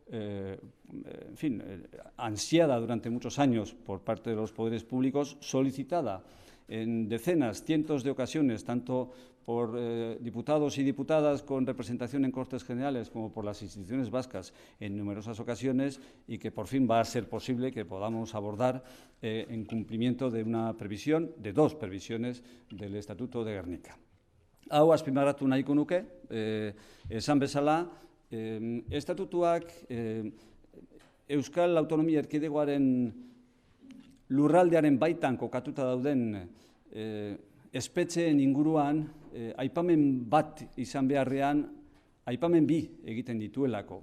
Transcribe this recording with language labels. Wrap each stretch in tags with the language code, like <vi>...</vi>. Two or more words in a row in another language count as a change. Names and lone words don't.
<es>en fin, ansiada durante muchos años por parte de los poderes públicos, solicitada en decenas, cientos de ocasiones, tanto por diputados y diputadas con representación en Cortes Generales como por las instituciones vascas en numerosas ocasiones, y que por fin va a ser posible que podamos abordar en cumplimiento de una previsión, de 2 previsiones del Estatuto de Gernika.</es> <eu>Hau azpimarratu nahiko nuke, esan bezala, estatutuak Euskal Autonomia Erkidegoaren lurraldearen baitan kokatuta dauden espetxeen inguruan aipamen bat izan beharrean, aipamen bi egiten dituelako.</eu>